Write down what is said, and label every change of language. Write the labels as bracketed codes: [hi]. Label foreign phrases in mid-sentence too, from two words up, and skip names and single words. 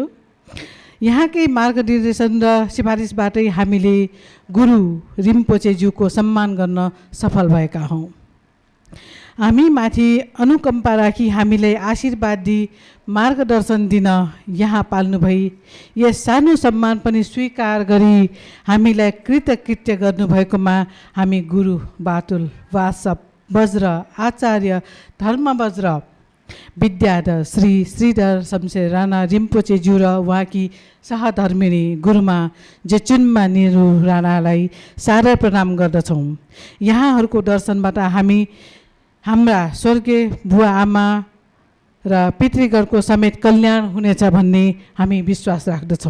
[ne] यहाँकै मार्गनिर्देशन र सिफारिसबाटै हामीले गुरु रिम्पोचेज्यूको सम्मान गर्न सफल भएका हौँ। हामी माथि अनुकम्पा राखी हामीलाई आशीर्वाद दिई मार्गदर्शन दिन यहाँ पाल्नुभई यस सानो सम्मान पनि स्वीकार गरी हामीलाई कृतकृत्य गर्नुभएकोमा हामी गुरु बातुल वासव वज्र आचार्य धर्मवज्र विद्याधर श्री श्रीधर शमशेर राणा रिम्पोचेज्यू र उहाँकी सहधर्मिणी गुरुमा जेचुन्मा निरु राणालाई सादर प्रणाम गर्दछौँ। यहाँहरूको दर्शनबाट हामी हाम्रा स्वर्गीय बुवा आमा र पितृगणको समेत कल्याण हुनेछ भन्ने हामी विश्वास राख्दछौँ।